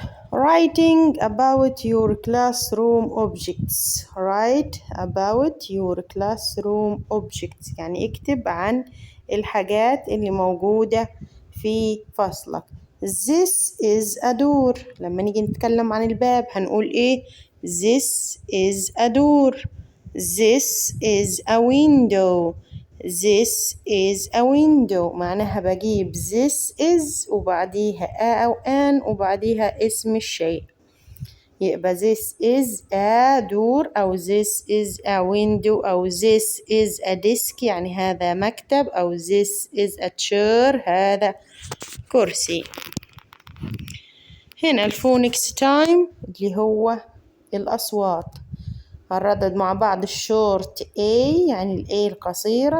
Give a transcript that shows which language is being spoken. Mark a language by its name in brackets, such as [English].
[English] Writing about your classroom objects. Write about your classroom objects [Arabic] يعني اكتب عن الحاجات اللي موجودة في فصلك. [English] This is a door. [Arabic] لما نيجي نتكلم عن الباب هنقول ايه؟ [English] This is a door. This is a window. This is a window. [Arabic] معناها بجيب this is وبعديها a أو an وبعديها اسم الشيء. [English] يبقى this is a door أو this is a window أو this is a desk [Arabic] يعني هذا مكتب أو [English] this is a chair [Arabic] هذا كرسي. هنا الفونكس تايم اللي هو الأصوات. هنردد مع بعض. الشورت A يعني ال A القصيرة.